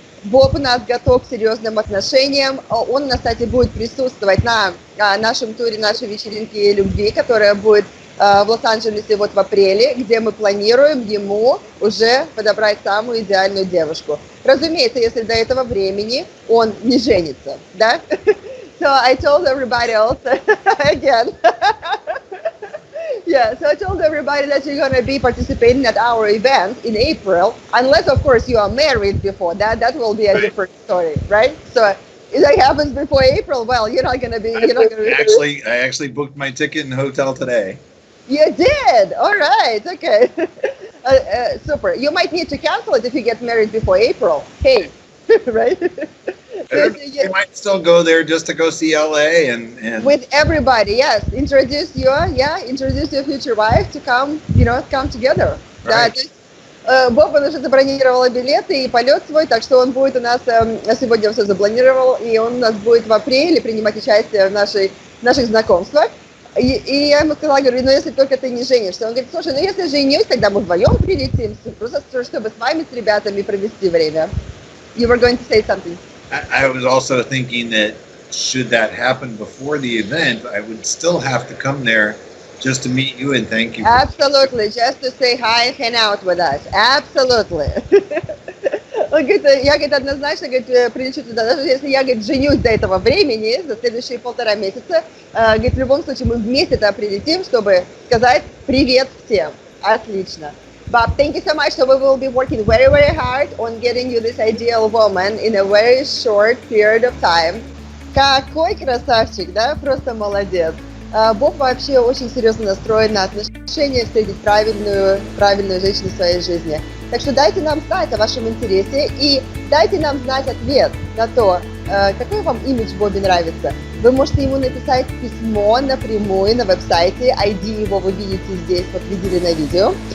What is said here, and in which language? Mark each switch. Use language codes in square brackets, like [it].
[ru] Боб у нас готов к серьезным отношениям. Он, кстати, будет присутствовать на нашем туре нашей вечеринки любви, которая будет в Лос-Анджелесе вот в апреле, где мы планируем ему уже подобрать самую идеальную девушку. Разумеется, если до этого времени он не женится, да? [en] So I told everybody else again. Yeah, so I told everybody that you're going to be participating at our event in April, unless, of course, you are married before that. That will be a different story, right? So if that happens before April, well, you're not going to be. I actually booked my ticket and hotel today. You did? All right. Okay. Super. You might need to cancel it if you get married before April. Hey, right? You might still go there just to go see LA and with everybody. Yes, introduce your future wife to come. Come together. [ru] Да, то есть Боба уже забронировала билеты и полет свой, так что он будет у нас, сегодня все запланировал, и он у нас будет в апреле принимать участие в наших знакомствах. И я ему сказала, говорю, ну если только ты не женишься. Он говорит, слушай, ну если женюсь, тогда мы вдвоем прилетим, просто чтобы с вами, с ребятами провести время. [en] You were going to say something. I was also thinking that should that happen before the event, I would still have to come there just to meet you and thank you. Absolutely, just to say hi and hang out with us. Absolutely. [ru] Он говорит, я, говорит, однозначно, говорит, прилечу туда, даже если я, говорит, женюсь до этого времени, за следующие 1,5 месяца, говорит, в любом случае мы вместе туда прилетим, чтобы сказать привет всем. Отлично. [en] Bob, thank you so much. So we will be working very, very hard on getting you this ideal woman in a very short period of time. [ru] Какой красавчик, да? Просто молодец. Боб вообще очень серьезно настроен на отношения, встретить правильную женщину в своей жизни. Так что дайте нам знать о вашем интересе и дайте нам знать ответ на то, какой вам имидж Бобе нравится. Вы можете ему написать письмо напрямую на веб-сайте, ID его вы видите здесь, вот видели на видео.